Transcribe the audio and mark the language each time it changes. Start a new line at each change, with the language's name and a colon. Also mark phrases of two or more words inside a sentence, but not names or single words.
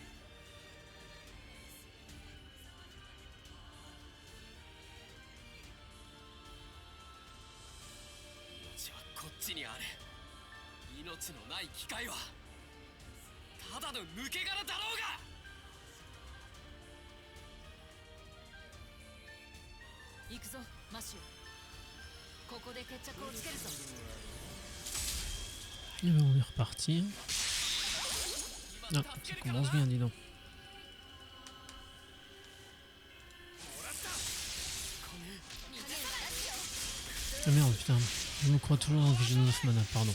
Japanese: 命はこっちにある。命のない機械はただの抜け殻だろうが。行くぞマシュー。ここで決着をつけるぞ。
French: Et ben on est reparti. Ah, ça commence bien, dis donc. Ah merde, putain, je me crois toujours dans Vision of Mana, pardon.